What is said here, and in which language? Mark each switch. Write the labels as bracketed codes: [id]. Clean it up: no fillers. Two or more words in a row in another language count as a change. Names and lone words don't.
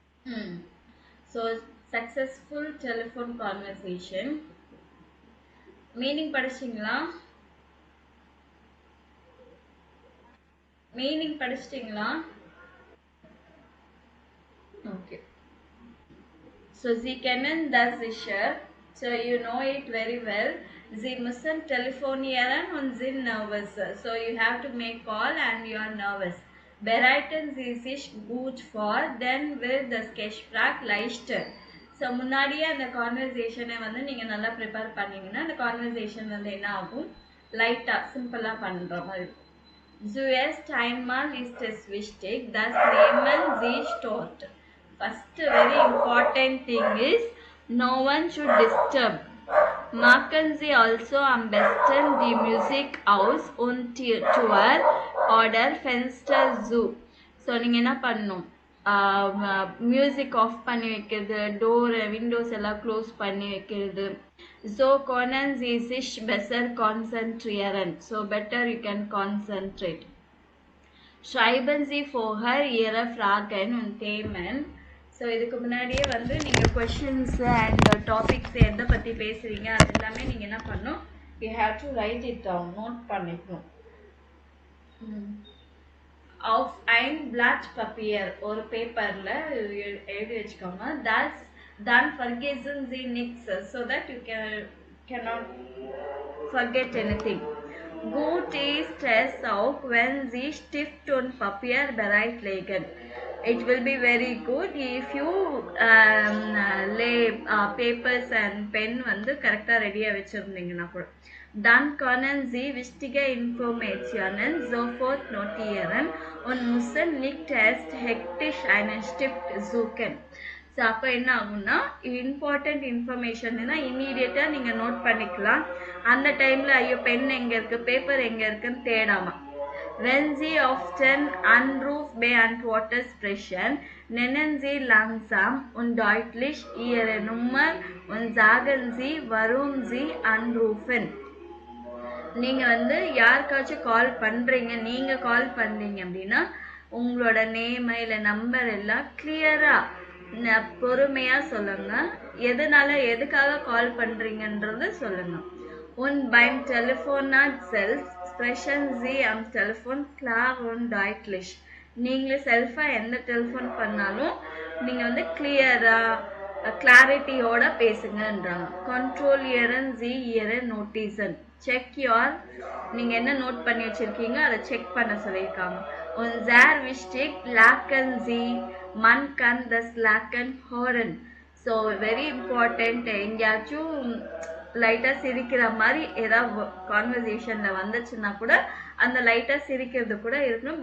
[en] Hmm. So successful telephone conversation மீனிங் படிச்சிங்களா? [ta] மீனிங் படிச்சிட்டீங்களா? [en] Okay. [de] So Sie kennen das sicher. [en] So you know it very well. [de] Sie müssen telefonieren und sind nervös. [en] So you have to make call and you are nervous. [de] Bereiten Sie sich gut vor, then will das Gespräch leichter. [ta] ஸோ முன்னாடியே அந்த கான்வர்சேஷனை வந்து நீங்கள் நல்லா ப்ரிப்பேர் பண்ணீங்கன்னா அந்த கான்வர்சேஷன் வந்து என்ன ஆகும், லைட்டாக சிம்பிளாக பண்ணுற மாதிரி இருக்கும். [de] Zuerst einmal ist es wichtig, dass nehmen Sie dort. [en] First very important thing is no one should disturb. [de] Machen Sie also am besten die Musik aus und Tür oder Fenster zu. [ta] ஸோ நீங்கள் என்ன பண்ணணும், [en] music off [ta] பண்ணி வைக்கிறது, [en] door windows [ta] எல்லாம் க்ளோஸ் பண்ணி வைக்கிறது. [de] So können Sie sich besser konzentrieren. [en] So better you can concentrate. [de] Schreiben Sie vorher Ihre Fragen und Themen. [ta] ஸோ இதுக்கு முன்னாடியே வந்து நீங்கள் [en] questions and topics [ta] எதை பற்றி பேசுகிறீங்க அது எல்லாமே நீங்கள் என்ன பண்ணணும், [en] you have to write it down, [ta] நோட் பண்ணிக்கணும். [de] Auf ein Blatt Papier [ta] ஒரு பேப்பரில் எழுதி வச்சுக்கோங்க. [de] Dann vergessen Sie nichts [en] so that you cannot forget anything. [de] Gut ist es auch, wenn Sie Stift und Papier bereitlegen. [en] It will be very good if you lay papers and pen [ta] வந்து கரெக்டாக ரெடியாக வச்சுருந்தீங்கன்னா கூட. [de] Dann können Sie wichtige Informationen sofort notieren und müssen nicht erst hektisch einen Stift suchen. [ta] ஸோ அப்போ என்ன ஆகும்னா, [en] important information [ta] இம்மீடியட்டாக நீங்கள் நோட் பண்ணிக்கலாம். அந்த டைமில் ஐயோ பென் எங்கே இருக்குது, பேப்பர் எங்கே இருக்குன்னு தேடாமல். [de] Wenn Sie auf den Anruf beantworter sprechen, nennen Sie langsam und deutlich Ihre Nummer und sagen Sie, warum Sie anrufen. [ta] நீங்கள் வந்து யாருக்காச்சும் கால் பண்ணுறீங்க, நீங்கள் கால் பண்ணுறீங்க அப்படின்னா உங்களோட நேமு இல்லை நம்பர் எல்லாம் கிளியராக பொறுமையாக சொல்லுங்கள். எதுக்காக கால் பண்ணுறீங்கன்றது சொல்லுங்கள். [de] Und beim Telefonat selbst sprechen Sie am Telefon klar und deutlich. [ta] நீங்கள் செல்ஃபாக எந்த டெலிஃபோன் பண்ணாலும் நீங்கள் வந்து கிளியராக கிளாரிட்டியோட பேசுங்கன்றாங்க. கண்ட்ரோல் இயரன் ஜி இயரன் நோட்டீசன் [en] check your, [ta] நீங்கள் என்ன நோட் பண்ணி வச்சுருக்கீங்க அதை செக் பண்ண சொல்லியிருக்காங்க. [de] Und sehr wichtig, lachen Sie, man kann das Lachen hören. [ta] ஸோ [en] very important, [ta] எங்கேயாச்சும் லைட்டாக சிரிக்கிற மாதிரி ஏதாவது கான்வர்சேஷனில் வந்துச்சுன்னா கூட அந்த லைட்டாக சிரிக்கிறது கூட இருக்கணும்.